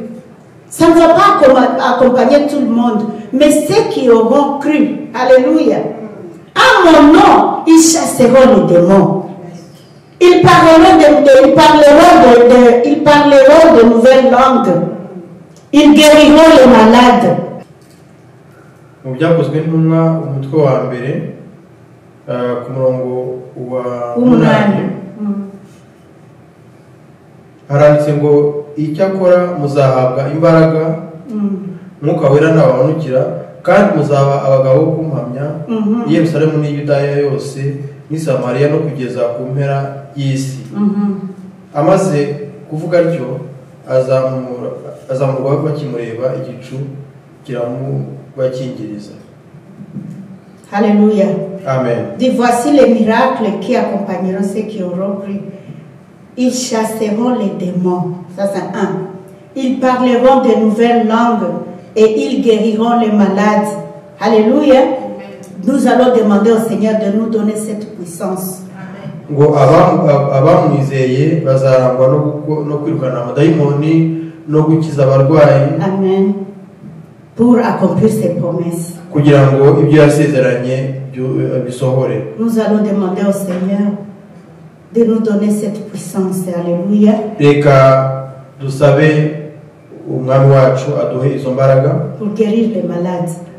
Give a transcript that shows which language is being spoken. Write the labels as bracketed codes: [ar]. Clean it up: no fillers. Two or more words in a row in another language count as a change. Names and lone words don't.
[fr] Ça ne va pas accompagner tout le monde, mais ceux qui auront cru. Alléluia. À mon nom, ils chasseront les démons. Ils parleront de nouvelles langues. Ils guériront les malades. [rw] Mu byakozwe n'intumwa umutwe wa mbere ku murongo wa 8 haranditse ngo icyakora muzahabwa imbaraga mwuka wera nabamanukira kandi muzaba abagabo bo kumpamya i Yerusalemu n'i Yudaya yose n'i Samariya no kugeza ku mpera y'isi. Amaze kuvuga atyo azamurwa bakimureba igicu Alléluia. Amen. [fr] Dis voici les miracles qui accompagneront ceux qui auront cru. Ils chasseront les démons. Ça c'est un. Ils parleront de nouvelles langues et ils guériront les malades. Alléluia. Nous allons demander au Seigneur de nous donner cette puissance. [rw] Ngo abamwizeye bazarangwa no kwirukana amadayimoni no gukiza abarwayi. Amen. [fr] Pour accomplir ses promesses. Nous allons demander au Seigneur de nous donner cette puissance. Alléluia. Pour guérir les malades.